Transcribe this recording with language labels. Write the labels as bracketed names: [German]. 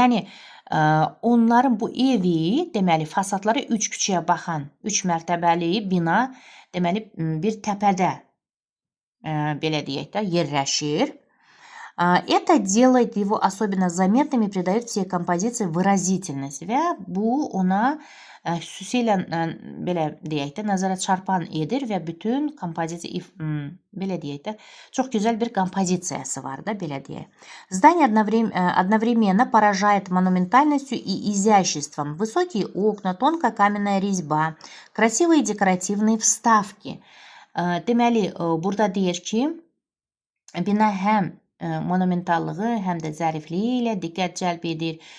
[Azerbaijani] Yəni, onların bu evi, deməli, fasadları 3 küçəyə baxan, 3 mərtəbəli bina, deməli, bir təpədə, belə deyək də, yerləşir. [Russian] Это делает его особенно заметным и придает всей композиции выразительность. [Azerbaijani] Və bu ona xüsusilə, belə deyək də, nəzərə çarpan edir və bütün kompozisiya, belə deyək də, çox gözəl bir kompozisiyası var da, belə deyək. [Russian] Здание одновременно поражает монументальностью и изяществом. Высокие окна, тонкая каменная резьба, красивые декоративные вставки. [Azerbaijani] Deməli, burada deyir ki, bina həm monumentallığı həm də zərifliyi ilə diqqət cəlb edir.